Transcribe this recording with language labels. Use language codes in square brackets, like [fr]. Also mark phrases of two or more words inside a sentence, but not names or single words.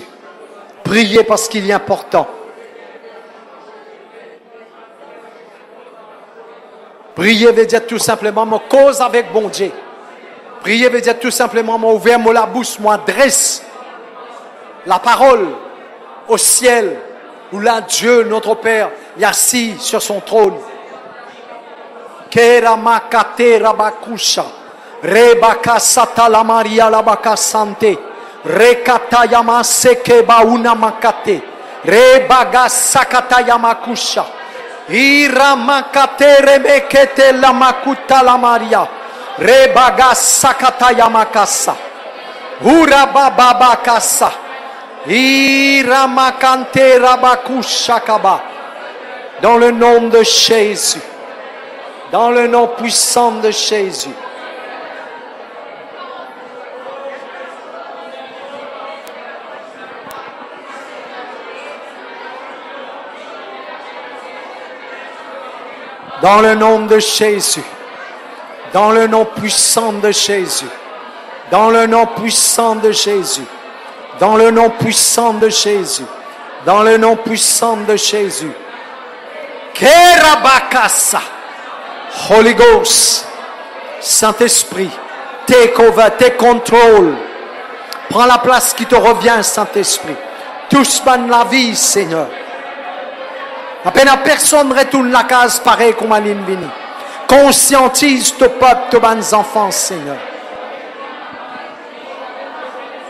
[fr] Priez parce qu'il est important. Priez veut dire tout simplement, me cause avec bon Dieu. Priez veut dire tout simplement, moi ouvert moi la bouche, moi adresse la parole au ciel, où là Dieu, notre Père, est assis sur son trône. Kera makate rabakusha, rebaka sata la maria la baka sante, rekata yama seke bauna makate, rebaga sakata yamakusha, ira makate remekete la makuta la maria. Rebaga sakata yamakasa. Urabababakasa. Iramakante rabakushakaba. Dans le nom de Jésus. Dans le nom puissant de Jésus. Dans le nom de Jésus. Dans le nom puissant de Jésus. Dans le nom puissant de Jésus. Dans le nom puissant de Jésus. Dans le nom puissant de Jésus. [en] Kerabakasa. Holy Ghost. [fr] Saint-Esprit. [en] Take over, take control. [fr] Prends la place qui te revient, Saint-Esprit. Touche pas la vie, Seigneur. À peine personne retourne la case pareil comme à l'invini. Conscientise ton peuple, tes enfants, Seigneur.